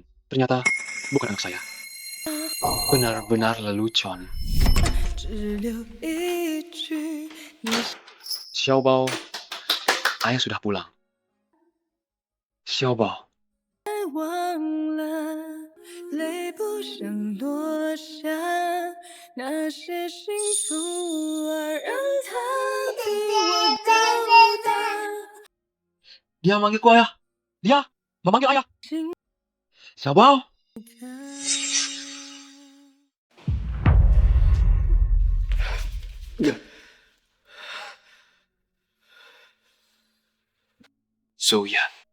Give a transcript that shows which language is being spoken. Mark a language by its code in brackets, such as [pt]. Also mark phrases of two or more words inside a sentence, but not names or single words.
[id] Ternyata bukan anak saya. Benar-benar lelucon. Xiaobao, ayah sudah pulang. Xiaobao. [zh] 忘了，泪不想落下，那些幸福儿让它比我高大。 [id] Dia manggilku ayah. Dia memanggil ayah. Xiaobao. Zoyan.